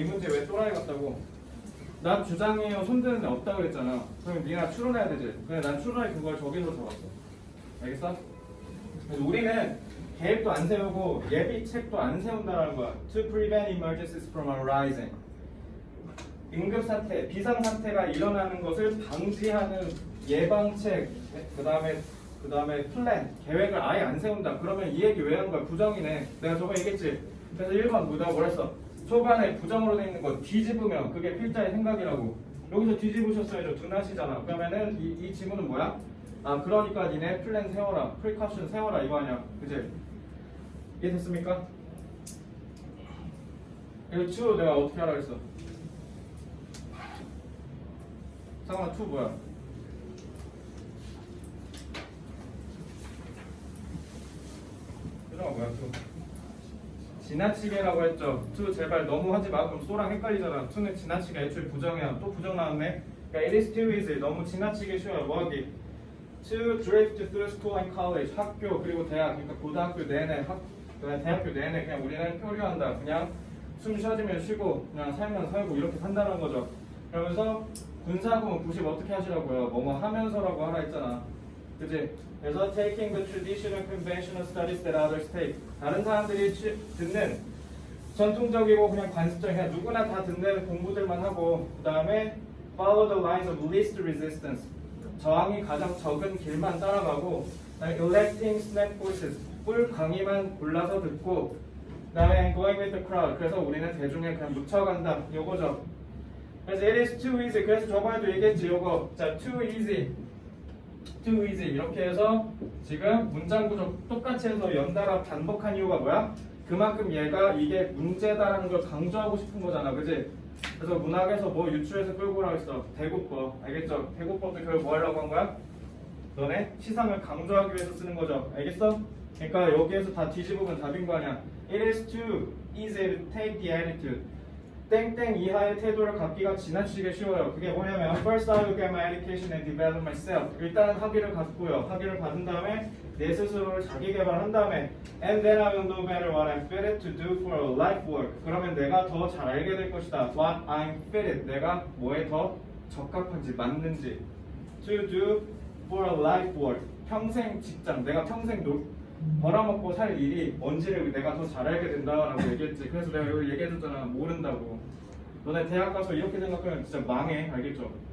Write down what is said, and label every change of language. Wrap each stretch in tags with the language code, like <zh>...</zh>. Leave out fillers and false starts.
<ko>이 문제 왜 또라이 같다고. 난 주장이에요. 손드는 애 없다고 그랬잖아. 그럼 니가 추론해야 되지. 근데 난 추론할 그걸 저기서 적었어. 알겠어? 그래서 우리는 계획도 안 세우고 예비책도 안 세운다는 거야.</ko> <en>To prevent emergencies from arising.</en> <ko>응급사태, 비상사태가 일어나는 것을 방지하는 예방책, 그 다음에 플랜, 계획을 아예 안 세운다. 그러면 이 얘기 왜 한 거야? 부정이네. 내가 저번에 얘기했지. 그래서 1번 내가 뭐랬어? 초반에 부정으로 돼 있는 거 뒤집으면 그게 필자의 생각이라고. 여기서 뒤집으셨어야죠. 둔하시잖아. 그러면은 이 지문은 뭐야? 아, 그러니까 니네 플랜 세워라. 프리카션 세워라 이거 아니야. 그치? 이해됐습니까? 이거 2 내가 어떻게 하라 그랬어? 잠깐만 2 뭐야? 표정아 뭐야 2? 지나치게라고 했죠. 2 제발 너무 하지 마. 그럼 소랑 헷갈리잖아. 2는 지나치게 애초에 부정이야. 또 부정 나왔네. 그러니까</ko> <en>it is too easy.</en> <ko>너무 지나치게 쉬워요. 뭐하기?</ko> <en>To drift through school and college.</en> <ko>학교 그리고 대학. 그러니까 고등학교 내내 대학교 내내 그냥 우리는 표류한다. 그냥 숨 쉬어지면 쉬고 그냥 살면 살고 이렇게 산다는 거죠. 그러면서 군사구문 90 어떻게 하시라고요? 뭐뭐 하면서라고 하라 했잖아. 그치? 그래서</ko> <en>taking the traditional conventional studies that others take.</en> <ko>다른 사람들이 듣는 전통적이고 그냥 관습적인 그냥 누구나 다 듣는 공부들만 하고 그 다음에</ko> <en>follow the lines of least resistance.</en> <ko>저항이 가장 적은 길만 따라가고 그 다음에</ko> <en>electing snap voices.</en> <ko>꿀 강의만 골라서 듣고 그 다음에</ko> <en>going with the crowd.</en> <ko>그래서 우리는 대중에 그냥 묻혀간다. 요거죠. 그래서</ko> <en>it is too easy.</en> <ko>그래서 저번에도 얘기했지. 요거 자</ko> <en>too easy</en> <ko>이렇게 해서 지금 문장 구조 똑같이 해서 연달아 반복한 이유가 뭐야? 그만큼 얘가 이게 문제다라는 걸 강조하고 싶은 거잖아. 그지? 그래서 문학에서 뭐 유추해서 끌고 오라고 했어. 대구법. 알겠죠? 대구법도 결국 뭐 하려고 한 거야? 너네 시상을 강조하기 위해서 쓰는 거죠. 알겠어? 그러니까 여기에서 다 뒤집으면 답인 거 아니야.</ko> <en>It is too easy to take the attitude.</en> <ko>땡땡 이하의 태도를 갖기가 지나치게 쉬워요. 그게 뭐냐면</ko> <en>First I will get my education and develop myself.</en> <ko>일단은 학위를 갖고요. 학위를 받은 다음에 내 스스로를 자기 개발한 다음에</ko> <en>And then I will know better what I'm fitted to do for a life work.</en> <ko>그러면 내가 더 잘 알게 될 것이다.</ko> <en>What I'm fitted.</en> <ko>내가 뭐에 더 적합한지 맞는지.</ko> <en>To do for a life work.</en> <ko>평생 직장. 내가 평생 벌어먹고 살 일이 뭔지를 내가 더 잘 알게 된다라고 얘기했지. 그래서 내가 여기 얘기해줬잖아. 모른다고. 너네 대학 가서 이렇게 생각하면 진짜 망해. 알겠죠?</ko>